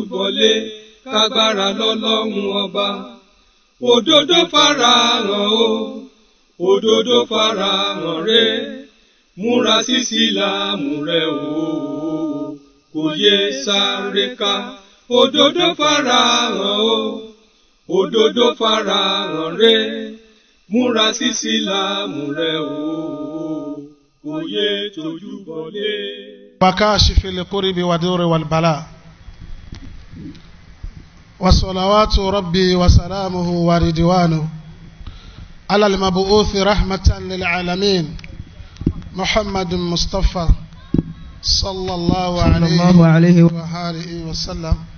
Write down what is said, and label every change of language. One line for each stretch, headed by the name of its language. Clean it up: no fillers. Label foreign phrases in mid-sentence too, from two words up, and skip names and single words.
Yoruba: bọlé kágbára lọ́lọ́run ọba òdodo farahàn o òdodo farahàn rẹ múra sí sílámù rẹ o kò yé sáré ká òdodo farahàn o òdodo farahàn rẹ múra sí sílámù rẹ o kò yé tójú bọlé.
Arabic: وكاشف الكرب ودور والبلاء وصلوات ربي وسلامه ورضوانه على المبعوث رحمة للعالمين محمد مصطفى صلى الله عليه وآله وسلم